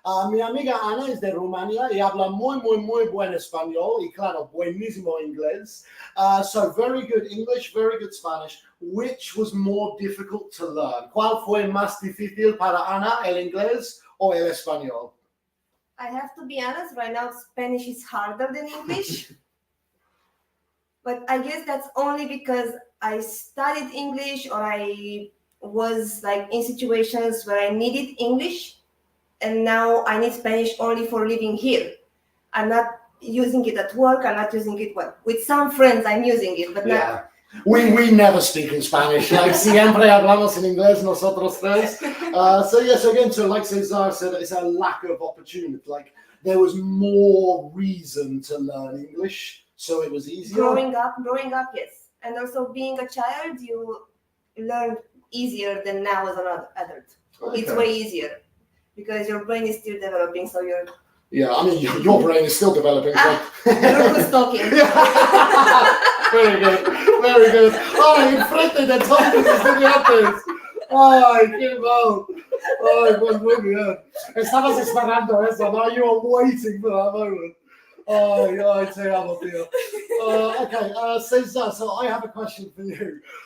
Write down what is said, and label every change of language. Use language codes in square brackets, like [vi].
[es] Mi amiga Ana es de Rumania y habla muy buen español y claro, buenísimo inglés. [en] So very good English, very good Spanish. Which was more difficult to learn? [es] ¿Cuál fue más difícil para Ana, el inglés o el español? [en] I have to be honest, right now Spanish is harder than English. But I guess that's only because I studied English or I was like in situations where I needed English. And now I need Spanish only for living here. I'm not using it at work. I'm not using it with some friends. I'm using it, but not. We never speak in Spanish. [es] Like siempre hablamos en inglés nosotros tres. [en] So like Cesar said, it's a lack of opportunity. Like there was more reason to learn English, so it was easier. Growing up, yes, and also being a child, you learn easier than now as an adult. Okay. It's way easier. Because your brain is still developing, so you're... Yeah, I mean, your brain is still developing. You're who's talking. Very good. [es] Ay, enfrente de todos los estudiantes. Ay, qué mal. Ay, pues muy bien. Estabas esperando eso, ¿no? [en] You were waiting for that moment. [es] Ay, te amo, tío. [en] Okay, Cesar, so I have a question for you.